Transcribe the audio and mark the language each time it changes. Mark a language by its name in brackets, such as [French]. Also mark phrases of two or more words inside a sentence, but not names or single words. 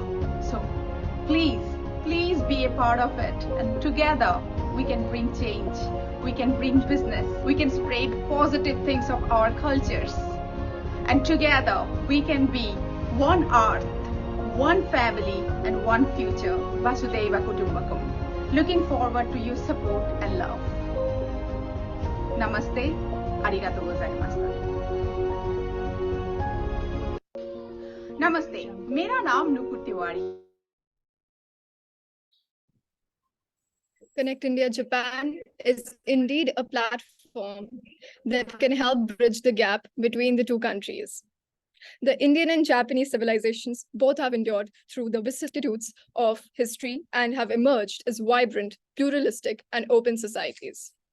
[English] So please be a part of it, and together we can bring change, we can bring business, we can spread positive things of our cultures, and together we can be one earth, one family, and one future. [Sanskrit] वसुधैव कुटुम्बकम्. [English] Looking forward to your support and love. [Hindi] Namaste. [Japanese] ありがとうございました. [Hindi] Namaste. मेरा नाम नुपुर तिवारी. [English] Connect India Japan is indeed a platform that can help bridge the gap between the two countries. The Indian and Japanese civilizations both have endured through the vicissitudes of history and have emerged as vibrant, pluralistic, and open societies.